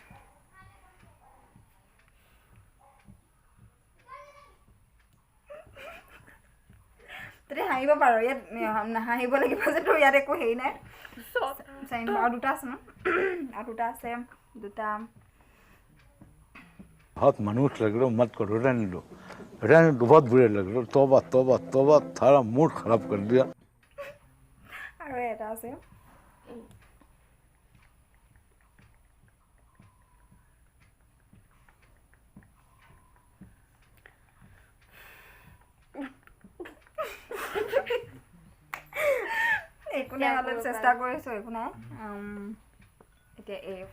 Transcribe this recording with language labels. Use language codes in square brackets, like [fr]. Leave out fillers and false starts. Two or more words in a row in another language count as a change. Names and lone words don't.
[as] তই হাঁহিব পাৰ ইয়াত নাহাঁহিব লাগিব যে তোৰ ইয়াত একো হেৰি নাই আৰু দুটা আছে ন আৰু দুটা আছে দুটা [hi] बहुत मनुष्य लग रहे हो मत करो रहने दो बहुत बुरे लग रहे हो तौबा तौबा तौबा सारा मूड खराब कर दिया [as] আৰু এটা আছে একো নাই অলপ চেষ্টা কৰিছোঁ একো নাই এতিয়া এই